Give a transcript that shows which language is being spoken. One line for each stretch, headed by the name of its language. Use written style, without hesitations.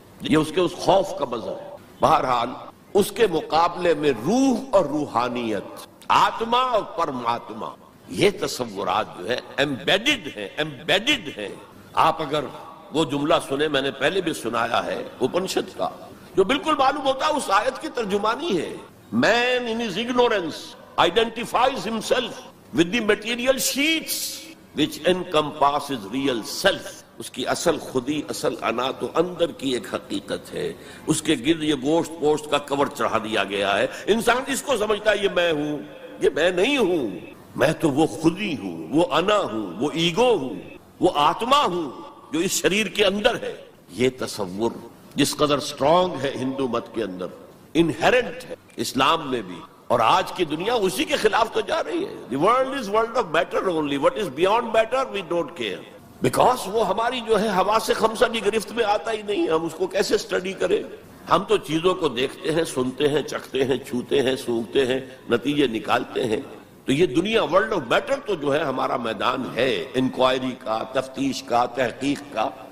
Urdu: یہ اس کے اس خوف کا مذہب ہے. بہرحال اس کے مقابلے میں روح اور روحانیت، آتما اور پرماتما، یہ تصورات جو ہے ایمبیڈڈ ہیں. آپ اگر وہ جملہ سنیں، میں نے پہلے بھی سنایا ہے اپنشد کا، جو بالکل معلوم ہوتا ہے اس آیت کی ترجمانی ہے.
English: Man in his ignorance identifies himself with the material sheets which encompasses real self.
Urdu: اس کی اصل خودی، اصل انا تو اندر کی ایک حقیقت ہے. اس کے گرد یہ گوشت پوشت کا کور چڑھا دیا گیا ہے. انسان اس کو سمجھتا ہے یہ میں ہوں، یہ میں نہیں ہوں. میں تو وہ خودی ہوں، وہ انا ہوں، وہ ایگو ہوں، وہ آتما ہوں جو اس شریر کے اندر ہے. یہ تصور جس قدر سٹرونگ ہے ہندو مت کے اندر، انہیرنٹ ہے اسلام میں بھی، اور آج کی دنیا اسی کے خلاف تو جا رہی ہے.
English: The world is world of matter only. What is beyond matter we don't care. Because
Urdu: وہ ہماری جو ہے حواس خمسہ کی گرفت میں آتا ہی نہیں. ہم اس کو کیسے اسٹڈی کریں؟ ہم تو چیزوں کو دیکھتے ہیں، سنتے ہیں، چکھتے ہیں، چھوتے ہیں، سونگھتے ہیں، نتیجے نکالتے ہیں. تو یہ دنیا ورلڈ آف میٹر تو جو ہے ہمارا میدان ہے انکوائری کا، تفتیش کا، تحقیق کا.